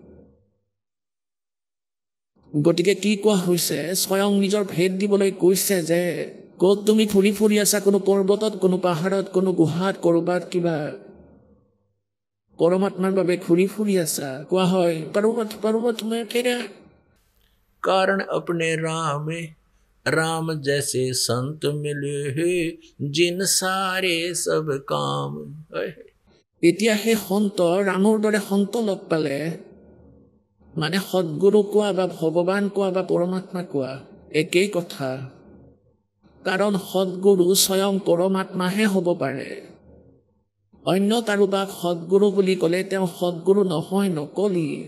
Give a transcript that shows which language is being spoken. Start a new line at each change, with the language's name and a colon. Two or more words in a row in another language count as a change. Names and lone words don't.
Assamese: গতিকে কি কোৱা হৈছে, স্বয়ং নিজৰ ভেদ দিবলৈ কৈছে যে ক'ত তুমি ফুৰি ফুৰি আছা, কোনো পৰ্বতত, কোনো পাহাৰত, কোনো গুহাত, ক'ৰবাত কিবা পৰমাত্মাৰ বাবে ঘূৰি ফুৰি আছা। কোৱা হয় পৰ্বত
Hindi: में फेरा। कारण अपने राम जैसे संत मिले हैं, जिन सारे सब काम।
Assamese: এতিয়া সেই সন্ত ৰামৰ দৰে সন্ত লগ পালে, মানে সদগুৰু কোৱা বা ভগৱান কোৱা বা পৰমাত্মা কোৱা একেই কথা। কাৰণ সদগুৰু স্বয়ং পৰমাত্মাহে হ'ব পাৰে। অন্য কাৰোবাক সদগুৰু বুলি ক'লে তেওঁ সদগুৰু নহয়, নকলি।